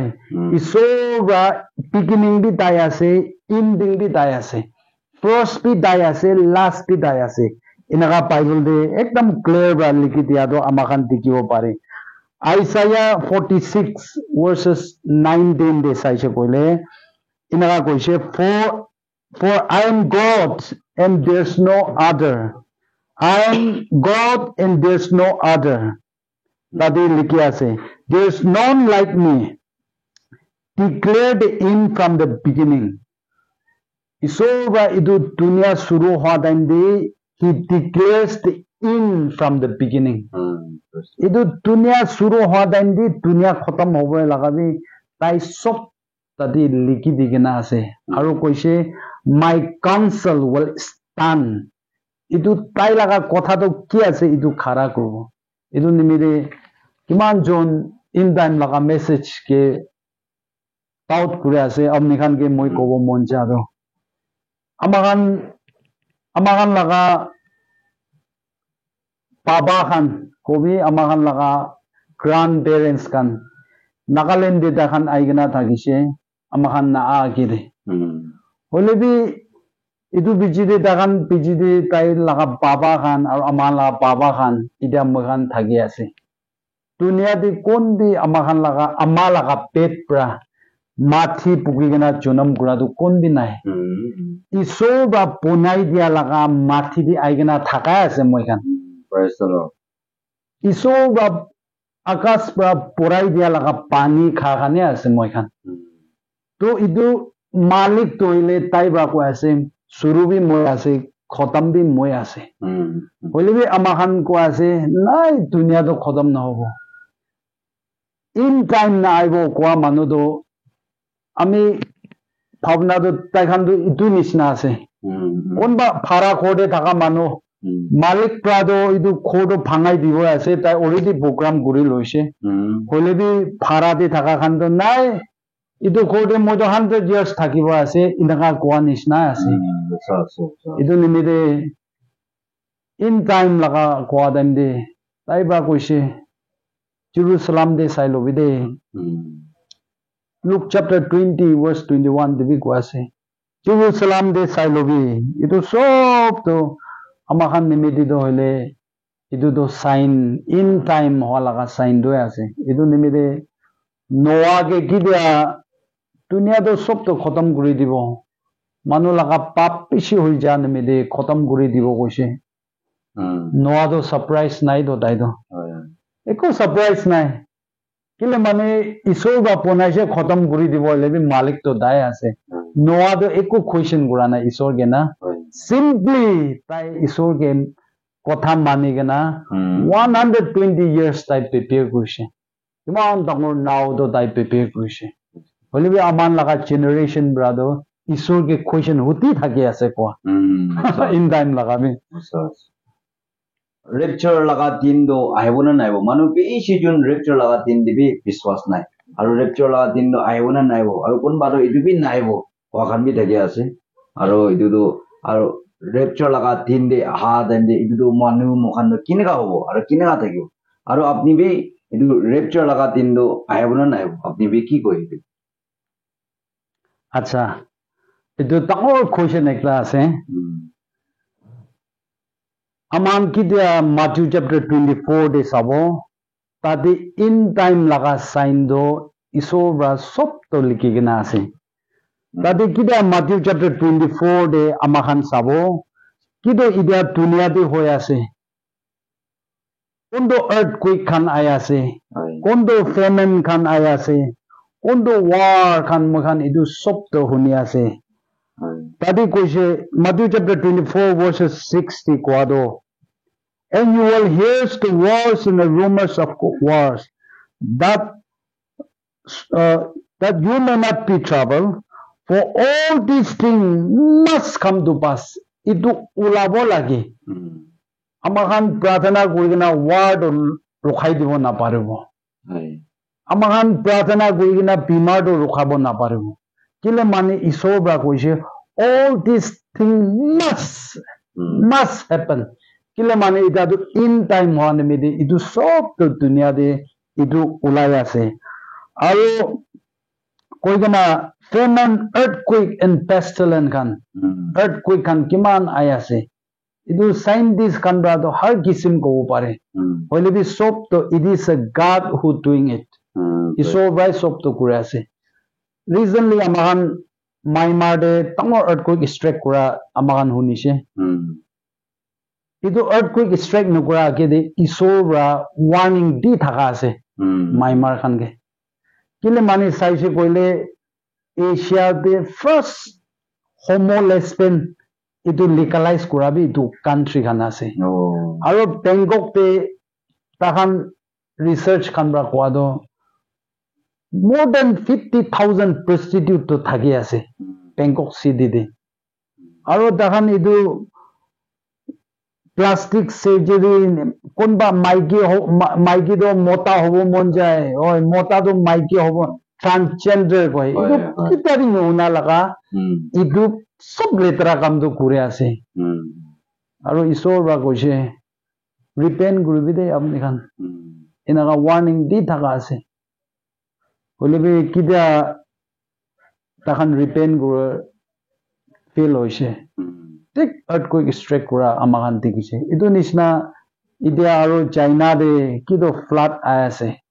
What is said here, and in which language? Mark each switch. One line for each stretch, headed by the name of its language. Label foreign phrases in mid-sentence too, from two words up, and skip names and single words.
Naga Pidgin: isora beginning bi tai ase ending bi tai ase first bi tai ase last bi tai ase inaga bible de ekdam clear ba likhi dia do amahan dikibo pare Isaiah 46 verses 19 de saise koile inaga koise
English: for I am God and there's no other I am God and there's no other
Naga Pidgin: tadi likhi ase
English: there's none like me declared in from the beginning
Naga Pidgin: isoba idu dunia shuru hoa time de
English: he declares the in from the beginning
Naga Pidgin: idu dunia shuru hoa time de dunia khatam hobo lagabi tai sob tadi likhi digena ase aru koise
English: my counsel will stand
Naga Pidgin: idu tai laga kotha to ki ase idu khara korbo idu nimide kiman jon
English: in time
Naga Pidgin: laga message ke out kure ase amni khan ke moi kobo mon ja do amagan laga baba khan kobi amagan laga grandparents khan Nagaland de khan aigena thagise amagan na agire holebi idu bijide dagan bijide tai laga baba khan aru aman laga baba khan ida mogan thagi ase dunia de kon bi amagan laga ama laga pet pra mathi pugigena jonam gura du kon bi nai iso ba ponai dia laga mathi di aigena thaka ase moi khan
English: Praise the Lord.
Naga Pidgin: iso ba akas pra porai dia laga pani kha khane ase moi khan to idu malik toile tai ba ko ase shuru bi moi ase khatam bi moi ase hoile bi amahan ko ase nai dunia do khatam na hobo
English: in time
Naga Pidgin: na aibo kwa manu do ami bhavna do tai khan do idu nisna ase konba phara khode thaka manu Malik Prado idu khodo bhangai dibo ase tai
English: already program
Naga Pidgin: guri loise hoile bi phara de thaka khan do nai idu khode modo 100 years thakibo ase inaga kwa nisna ase idu nimide
English: in time
Naga Pidgin: laga kwa dan de tai ba koise Jerusalem de sailo bide Luke chapter 20 verse 21 de bi kwa ase Jerusalem de sailo bi idu sob to amahan nimidi do hole idu do
English: sign in time
Naga Pidgin: holaga sign do ase idu nimide Noah ke kidia dunia do sob to khatam guri dibo manu laga pap pishi hoi ja nimide khatam guri dibo koise Noah do surprise nai do dai do eko surprise nai kile mane isor ba ponaise khatam guri dibo lebi malik to dai ase Noah do eko question gura na isor ge na simply tai isor ge kotha mani ge na 120 years tai prepare koise iman dangor now do tai prepare koise hoile bi aman laga
English: generation brother
Naga Pidgin: isor ge question hoti thake ase ko
English: in time
Naga Pidgin: laga bi rapture laga din do aibo na naibo manu beshi jun rapture laga din dibi biswas nai aru rapture laga din do aibo na naibo aru kon baro idu bi naibo wa khan bi thaki ase aru idu do aru rapture laga din de aha time de itu manu mokhan kinega hobo aro kinega thakibo aro apni be itu rapture laga din do ayabo na nai apni be ki koi acha itu tangor question ekta ase aman ki dia Matthew chapter 24 de sabo tadi
English: in time
Naga Pidgin: laga sign do isobra sob to likigena ase tadi ki dia Matthew chapter 24 de amakhan sabo kido idia dunia de hoy ase kondo earthquake khan aya ase kondo famine khan aya ase kondo war khan mokhan idu sob to huni ase tadi koise Matthew chapter 24 verses 60 kwado
English: and you will hear the wars and the rumors of wars that you may not be troubled for all these things must come to pass
Naga Pidgin: itu ulabo lagi amahan pradhana kurigina word rokhai dibo na paribo amahan pradhana kurigina bimar do rokhabo na paribo kile mane isor bra koise
English: all these things must happen
Naga Pidgin: kile mane ita do
English: in time
Naga Pidgin: hone mede itu sob to dunia de itu ulai ase aro koigana
English: famine earthquake and pestilence
Naga Pidgin: kan earthquake kan kiman ayase idu scientist kan bra to har kisim ko pare hoile bi sob to
English: it is a god who doing it
Naga Pidgin: iso by sob to kure ase recently amahan Myanmar de tangor
English: earthquake strike
Naga Pidgin: kura amahan hunise idu
English: earthquake strike
Naga Pidgin: nukura ke de iso bra warning di thaka ase Myanmar khan ke kile mani saise koile Asia
English: the first homo lesbian
Naga Pidgin: itu legalize kurabi itu country khan ase aro Bangkok te tahan research khan bra kwado
English: more than 50,000 prostitute
Naga Pidgin: to thagi ase Bangkok city de aro tahan itu
English: plastic surgery
Naga Pidgin: konba maiki do mota hobo mon jay oi mota do maiki hobo transgender koi idu kitari una laga idu sob letra kam do kure ase aro isor ba koise repent gurubi de apni khan inaga warning di thaka ase holebi kida takhan repent guru fail hoise tik
English: earthquake strike
Naga Pidgin: kura amahan tikise idu nisna idia aro China de kido flood ayase